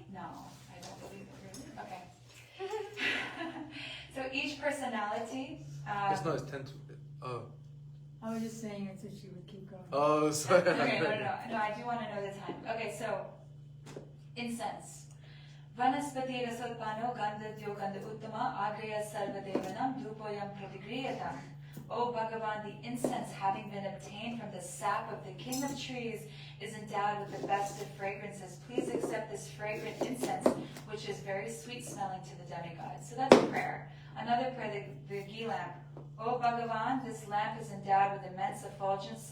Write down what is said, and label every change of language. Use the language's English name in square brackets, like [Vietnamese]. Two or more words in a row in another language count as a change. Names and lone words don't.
[English] No, I don't believe it, really. Okay. So each personality... it's not, it's 10 to... Oh. I was just saying it so she would keep going. Oh, sorry. Okay, no, I do want to know the time. Okay, so, incense. [Sanskrit] Vanaspati rasotpano gandha dyogandha uttama agraya sarvadevanam dhupoyam pratigriyatam. [English] O Bhagavan, the incense, having been obtained from the sap of the king of trees, is endowed with the best of fragrances. Please accept this fragrant incense, which is very sweet smelling to the demigod. So that's a prayer. Another prayer, the ghee lamp. O Bhagavan, this lamp is endowed with immense effulgence.